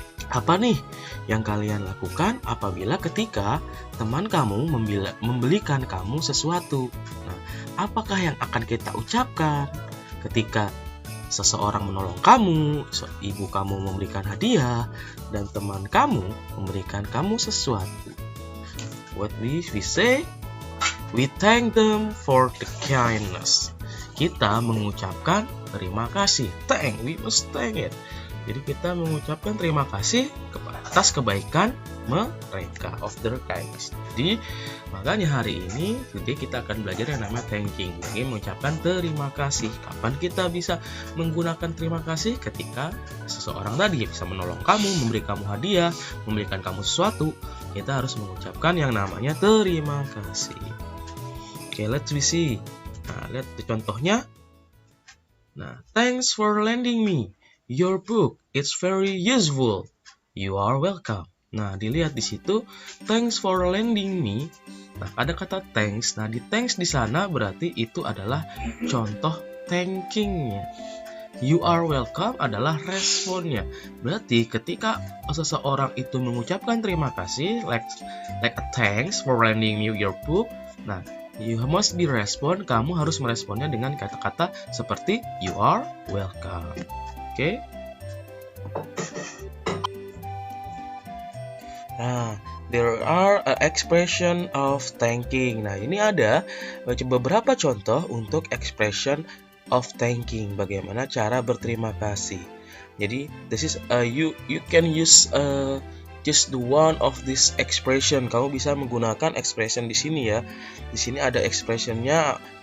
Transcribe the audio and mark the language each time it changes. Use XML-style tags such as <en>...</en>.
<id>Apa nih yang kalian lakukan apabila ketika teman kamu membelikan kamu sesuatu? Nah, apakah yang akan kita ucapkan ketika seseorang menolong kamu, ibu kamu memberikan hadiah, dan teman kamu memberikan kamu sesuatu?</id> <en>What we say? We thank them for the kindness.</en> <id>Kita mengucapkan terima kasih.</id> <en>Thank, we must thank it.</en> <id>Jadi kita mengucapkan terima kasih atas kebaikan mereka,</id> <en>of their kindness.</en> <id>Jadi makanya hari ini kita akan belajar yang namanya thanking. Jadi mengucapkan terima kasih. Kapan kita bisa menggunakan terima kasih? Ketika seseorang tadi bisa menolong kamu, memberi kamu hadiah, memberikan kamu sesuatu, kita harus mengucapkan yang namanya terima kasih.</id> <en>Okay, let's see.</en> <id>Nah, lihat contohnya.</id> <en>Nah, thanks for lending me your book. It's very useful. You are welcome.</en> <id>Nah, dilihat di situ,</id> <en>thanks for lending me.</en> <id>Nah, ada kata thanks. Nah, di thanks di sana berarti itu adalah contoh thankingnya.</id> <en>You are welcome</en> <id>adalah responnya. Berarti ketika seseorang itu mengucapkan terima kasih,</id> <en>like a thanks for lending me your book. Nah, you must be respond.</en> <id>Kamu harus meresponnya dengan kata-kata seperti</id> <en>you are welcome. Okay? Nah, there are expression of thanking.</en> <id>Nah, ini ada beberapa contoh untuk expression of thanking. Bagaimana cara berterima kasih. Jadi,</id> <en>this is you can use just the one of this expression.</en> <id>Kamu bisa menggunakan expression di sini ya. Di sini ada expressionnya</id>